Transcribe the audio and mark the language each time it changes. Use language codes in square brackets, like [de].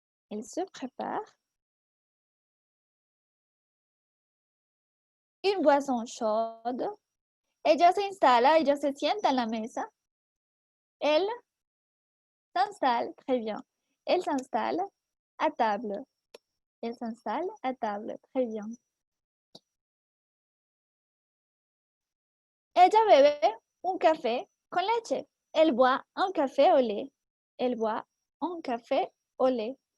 [fr] Elle se prépare une boisson chaude. [es] Ella se instala, ella se sienta en la mesa. [fr] Elle s'installe, très bien. Elle s'installe à table. Elle s'installe à table, très bien. [es] Ella bebe un café con leche. [fr] Elle boit un café au lait. Elle boit un café au lait.